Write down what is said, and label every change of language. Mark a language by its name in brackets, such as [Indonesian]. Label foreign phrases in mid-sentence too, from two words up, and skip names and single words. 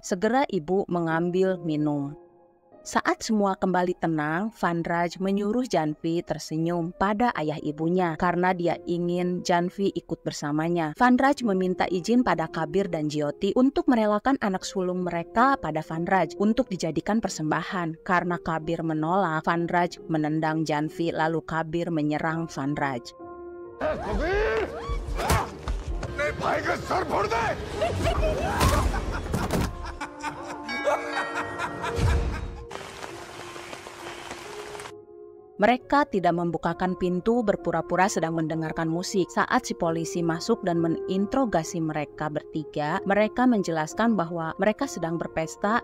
[Indonesian] Segera ibu mengambil minum. Saat semua kembali tenang, Vanraj menyuruh Janvi tersenyum pada ayah ibunya karena dia ingin Janvi ikut bersamanya. Vanraj meminta izin pada Kabir dan Jyoti untuk merelakan anak sulung mereka pada Vanraj untuk dijadikan persembahan. Karena Kabir menolak, Vanraj menendang Janvi lalu Kabir menyerang Vanraj. [Hindi] कबीर! अपने भाई का सर फोड़ दे! [Indonesian] Mereka tidak membukakan pintu, berpura-pura sedang mendengarkan musik. Saat si polisi masuk dan menginterogasi mereka bertiga, mereka menjelaskan bahwa mereka sedang berpesta.